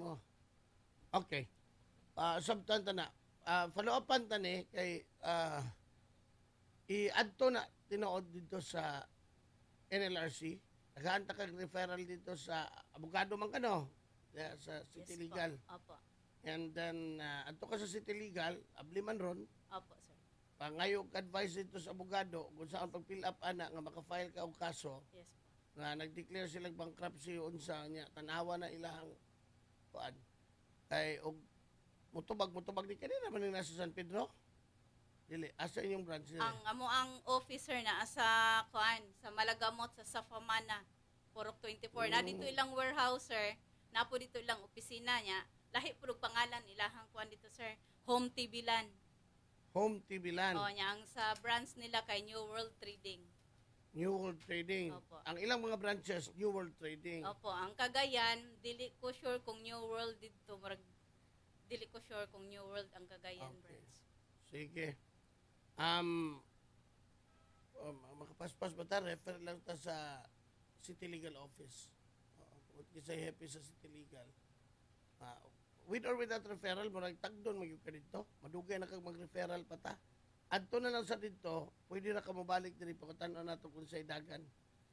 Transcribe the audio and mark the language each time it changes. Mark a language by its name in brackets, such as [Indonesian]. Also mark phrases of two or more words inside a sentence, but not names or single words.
[Cebuano] nimo. Okay. Sabtan ta na. Follow upan ta ni kay i-adto na tinuod dito sa NLRC. Tagaan ta kag referral dito sa abogado man kano sa City Yes, Legal. Po. Opo. And then adto ka sa City Legal, abli man ron. Opo sir. Pangayog advice dito sa abogado kung saan pag-fill up ana nga maka-file ka og kaso Yes po. nga nag-declare sila bankruptcy unsa nya tanawa na ilahang kuan kay og mutubag di kanina man nasa San Pedro dili asa inyong branch nila Ang officer na sa kuan sa Malagamot sa Safamana Purok 24 na dito ilang warehouse sir. Napo dito ilang opisina niya. Lahi pud og pangalan ilahang kuan dito sir. Home TV Land. Home TV Land, O nya ang sa branch nila kay New World Trading. New World Trading. Opo. Ang ilang mga branches New World Trading. Opo, ang Cagayan dili ko sure kung New World dito murag dili ko sure kung New World ang Cagayan Okay. branch. Sige. Makapaspas ba ta refer lang ta sa City Legal Office. Oo. Ug kisay happy sa City Legal. [English] With or without referral, [Cebuano] murag tagdon magyud ka dito. Madugay na kag mag-referral pa ta. Adto na lang sa dito, pwede na ka mabalik diri pagkatan-aw nato kung say dagan.